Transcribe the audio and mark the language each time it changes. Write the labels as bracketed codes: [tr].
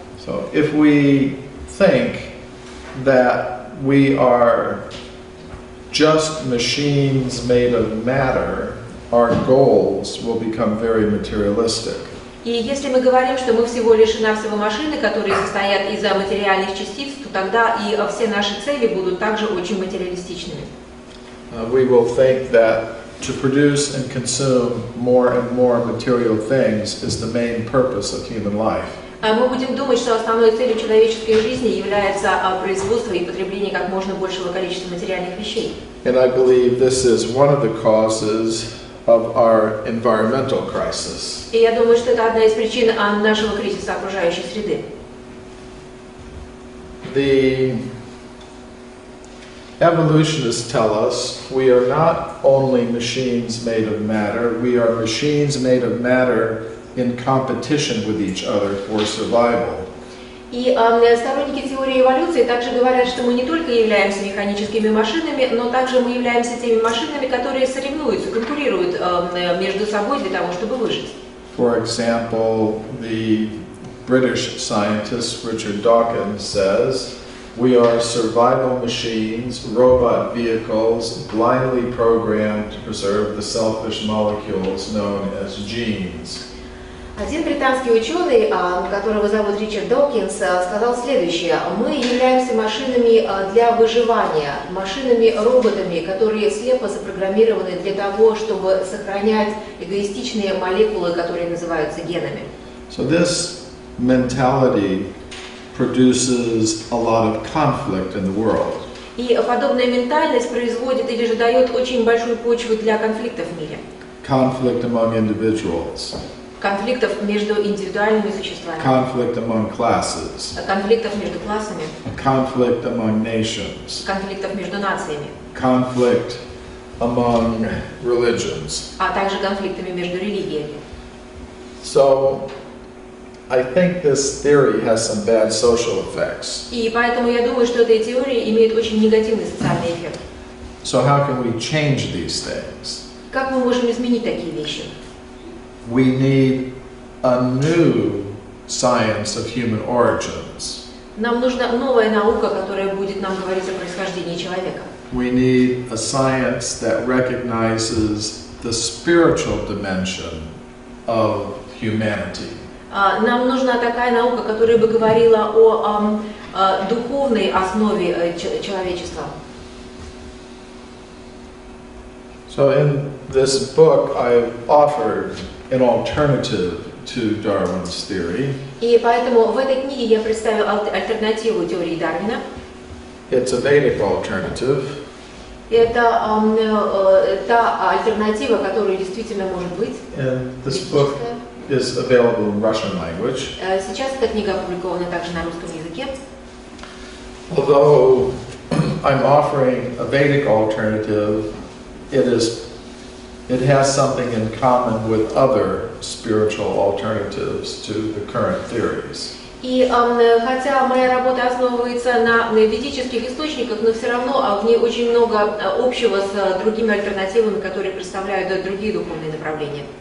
[en] So if we think that we are just machines made of matter, our goals will become very materialistic. [ru] И если мы говорим, что мы всего лишь навсего машины, которые состоят из материальных частиц, то тогда и все наши цели будут также очень материалистичными. [en] We will think that to produce and consume more and more material things is the main purpose of human life. [ru] Мы будем думать, что основной целью человеческой жизни является производство и потребление как можно большего количества материальных вещей. [en] And I believe this is one of the causes of our environmental crisis. [ru] И я думаю, что это одна из причин нашего кризиса окружающей среды. [en] the evolutionists tell us we are not only machines made of matter, we are machines made of matter in competition with each other for survival. [ru] И сторонники теории эволюции также говорят, что мы не только являемся механическими машинами, но также мы являемся теми машинами, которые соревнуются, конкурируют между собой для того, чтобы выжить. [en] For example, the British scientist Richard Dawkins says, "We are survival machines, robot vehicles, blindly programmed to preserve the selfish molecules known as genes." [ru] Один британский ученый, которого зовут Ричард Докинс, сказал следующее: мы являемся машинами для выживания, машинами-роботами, которые слепо запрограммированы для того, чтобы сохранять эгоистичные молекулы, которые называются генами. [en] So this mentality produces a lot of conflict in the world. [ru] И подобная ментальность производит или же дает очень большую почву для конфликтов в мире. [en] Conflict among individuals. [ru] Конфликтов между индивидуальными существами. [en] Conflict among classes. [ru] Конфликтов между классами. [en] Conflict among nations. [ru] Конфликтов между нациями. [en] Conflict among religions. [ru] А также конфликтами между религиями. [en] So, I think this theory has some bad social effects. [ru] И поэтому я думаю, что эта теория имеет очень негативный социальный эффект. [en] So how can we change these things? [ru] Как мы можем изменить такие вещи? [en] We need a new science of human origins. [ru] Нам нужна новая наука, которая будет нам говорить о происхождении человека. [en] We need a science that recognizes the spiritual dimension of humanity. [ru] Нам нужна такая наука, которая бы говорила о духовной основе человечества. [en] So in this book, I've offered an alternative to Darwin's theory. [ru] И поэтому в этой книге я представил альтернативу теории Дарвина. [en] It's a Vedic alternative. [ru] Это та альтернатива, которая действительно может быть. [en] And this book is available in Russian language. [ru] Сейчас эта книга опубликована также на русском языке. [en] Although I'm offering a Vedic alternative, it has something in common with other spiritual alternatives to the current theories. [ru] И хотя моя работа основывается на ведических источниках, но все равно в ней очень много общего с другими альтернативами, которые представляют другие духовные направления.